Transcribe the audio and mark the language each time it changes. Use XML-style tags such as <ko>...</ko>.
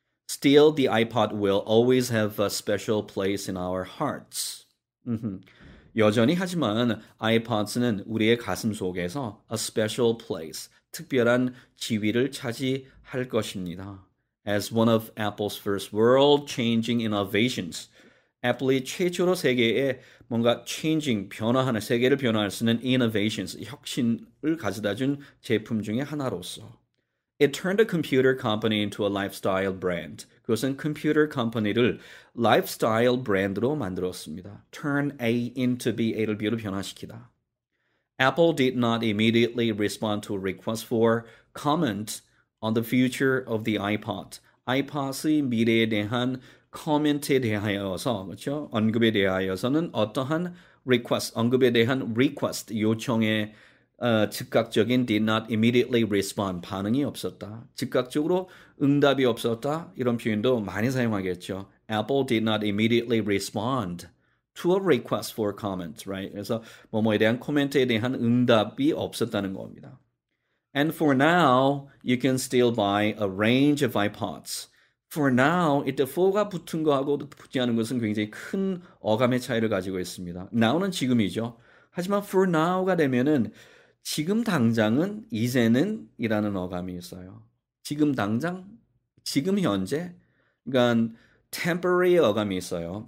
<en>Still, the iPod will always have a special place in our hearts.</en> <ko>여전히 하지만 iPods는 우리의 가슴 속에서 a special place, 특별한 지위를 차지할 것입니다.</ko> <en>As one of Apple's first world-changing innovations,</en> <ko>애플이 최초로 세계에 뭔가 changing, 변화하는, 세계를 변화할 수 있는 innovations, 혁신을 가져다준 제품 중에 하나로서</ko> <en>It turned a computer company into a lifestyle brand.</en> <ko>그것은 컴퓨터 컴퍼니를 lifestyle 브랜드로 만들었습니다.</ko> <en>Turn A into B,</en> <ko>A를 B로 변화시키다.</ko> <en>Apple did not immediately respond to a request for comment on the future of the iPod.</en> <ko>iPod의 미래에 대한 코멘트에 대하여서, 그렇죠? 언급에 대하여서는 어떠한 request, 언급에 대한 request, 요청에 즉각적인 did not immediately respond, 반응이 없었다. 즉각적으로 응답이 없었다. 이런 표현도 많이 사용하겠죠.</ko> <en>Apple did not immediately respond to a request for comment, right?</en> <ko>그래서 뭐뭐에 대한 코멘트에 대한 응답이 없었다는 겁니다.</ko> <en>And for now, you can still buy a range of iPods.</en> <ko>For now, 이때 for가 붙은 거하고 붙지 않은 것은 굉장히 큰 어감의 차이를 가지고 있습니다. now는 지금이죠. 하지만 for now가 되면은 지금 당장은 이제는 이라는 어감이 있어요. 지금 당장, 지금 현재, 그러니까 temporary 어감이 있어요.</ko>